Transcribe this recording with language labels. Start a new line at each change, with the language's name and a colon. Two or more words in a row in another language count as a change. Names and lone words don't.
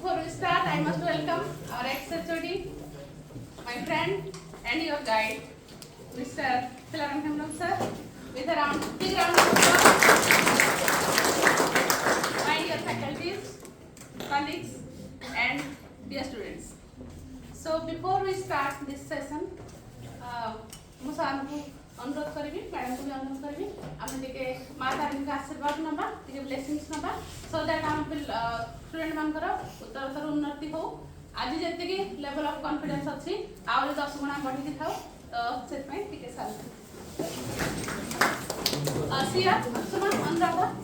English: before we start, I must welcome our ex-HOD, my friend and your guide, Mr. Philaram Hemlam sir, with around big round of applause. My dear faculties, colleagues, and dear students. So before we start this session,
Odia: ମୁଁ ସାର୍ଙ୍କୁ ଅନୁରୋଧ କରିବି, ମ୍ୟାଡ଼ାମଙ୍କୁ ବି ଅନୁରୋଧ କରିବି, ଆମେ ଟିକେ ମା ତାରିଣୀଙ୍କ ଆଶୀର୍ବାଦ ନେବା, ଟିକେ ବ୍ଲେସିଂସ୍ ନେବା,
English: so that
Odia: ଆମ ଷ୍ଟୁଡେଣ୍ଟ ମାନଙ୍କର ଉତ୍ତରୋତ୍ତର ଉନ୍ନତି ହଉ। ଆଜି ଯେତିକି
English: level of confidence
Odia: ଅଛି ଆହୁରି 10 ଗୁଣା ବଢ଼ିକି ଥାଉ, ତ ସେଥିପାଇଁ ଟିକେ ସାର୍ ସିଆ ସୁମନ ଅନୁରାଧା